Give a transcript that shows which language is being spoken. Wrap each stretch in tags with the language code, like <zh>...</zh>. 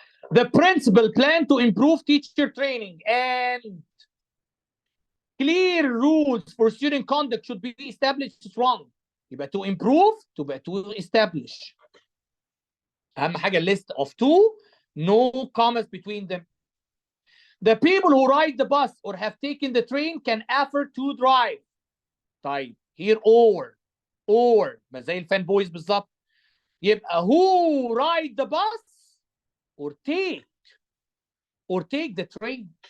<en>The principal plan to improve teacher training and clear rules for student conduct should be established. It's wrong. يبقى to improve, to establish.</en> <ar>أهم حاجة</ar> <en>list of 2, no commas between them. The people who ride the bus or have taken the train can afford to drive.</en> <ar>طيب.</ar> <en>Here or</en> <ar>ما زي الفان بويز بالظبط.</ar> <en>يبقى who ride the bus or take the train.</en>